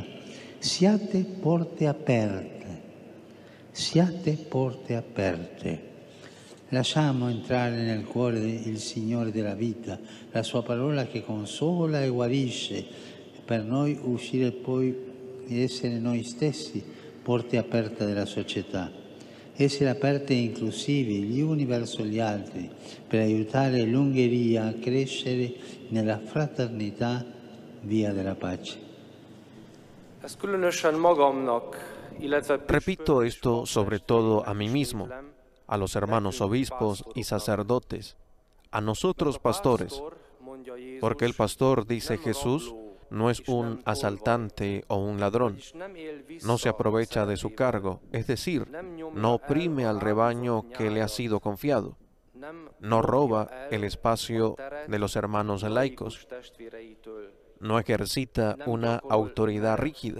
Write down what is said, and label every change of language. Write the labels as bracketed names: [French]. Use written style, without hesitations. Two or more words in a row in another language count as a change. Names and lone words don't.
[Italian] Siate porte aperte, Lasciamo entrare nel cuore il Signore della vita, la sua parola che consola e guarisce, per noi uscire poi ed essere noi stessi porte aperte della società. Essere aperte e inclusivi gli uni verso gli altri, per aiutare l'Ungheria a crescere nella fraternità, via della pace. [Spanish] Repito esto sobre todo a mí mismo, a los hermanos obispos y sacerdotes, a nosotros pastores, porque el pastor, dice Jesús, no es un asaltante o un ladrón, no se aprovecha de su cargo, es decir, no oprime al rebaño que le ha sido confiado, no roba el espacio de los hermanos laicos, no ejercita una autoridad rígida.